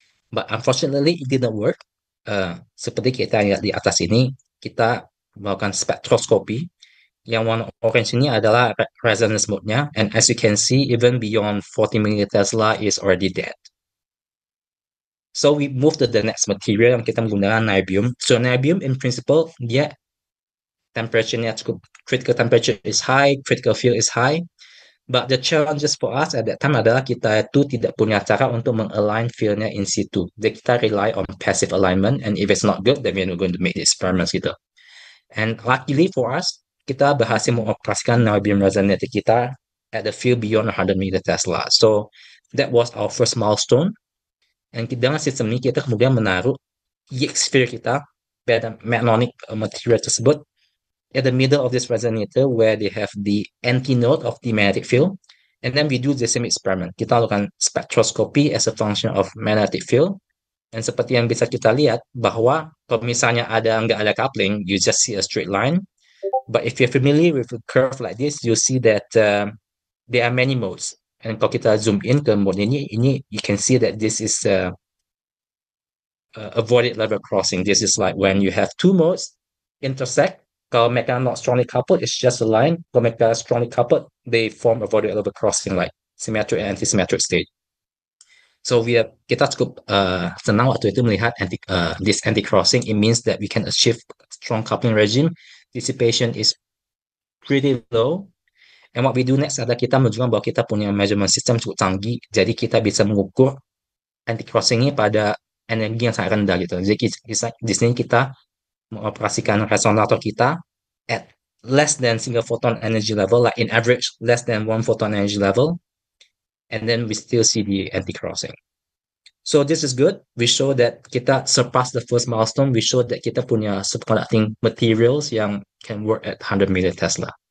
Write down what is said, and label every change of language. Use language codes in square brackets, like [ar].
[en] But unfortunately, it didn't work. [id] Seperti kita lihat di atas ini, kita melakukan spektroskopi. Yang warna orange ini adalah resonance mode-nya. [en] And as you can see, even beyond 40 militesla is already dead. So we move to the next material [id] yang kita menggunakan niobium. [en] So niobium in principle, [id] dia temperature-nya cukup, [en] critical temperature is high, critical field is high. But the challenges for us at that time [id] adalah kita itu tidak punya cara untuk mengalign field-nya [en] in situ. [id] Jadi kita [en] rely on passive alignment, and if it's not good, then we're not going to make the experiments gitu. And luckily for us, [id] kita berhasil mengoperasikan niobium resonator kita [en] at the field beyond 100 meter Tesla. So that was our first milestone. And [id] dengan sistem ini kita kemudian menaruh [en] Higgs sphere kita pada magnetic material tersebut at the middle of this resonator where they have the antinode of the magnetic field. And then we do the same experiment. [id] Kita lakukan spectroscopy [en] as a function of magnetic field. [id] Dan seperti yang bisa kita lihat bahwa kalau misalnya nggak ada coupling, [en] you just see a straight line. But if you're familiar with a curve like this, you see that there are many modes. And [id] kalau kita zoom in ke mode ini [en] you can see that this is avoided level crossing. This is like when you have two modes intersect. [id] Kalau mereka [en] not strongly coupled, it's just a line. [id] Kalau mereka [en] strongly coupled, they form avoided level crossing, like symmetric and anti-symmetric state. [id] So kita cukup senang waktu itu melihat this anti-crossing. [en] It means that we can achieve strong coupling regime. Dissipation is pretty low. And what we do next [id] adalah kita menunjukkan bahwa kita punya measurement system cukup canggih, jadi kita bisa mengukur anti-crossing ini pada energi yang sangat rendah gitu. Jadi di sini kita mengoperasikan resonator kita [en] at less than single photon energy level, like in average less than 1 photon energy level, and then we still see the anti-crossing. So this is good. We show that kita surpass the first milestone. We show that [id] kita punya superconducting materials yang [en] can work at 100 million Tesla.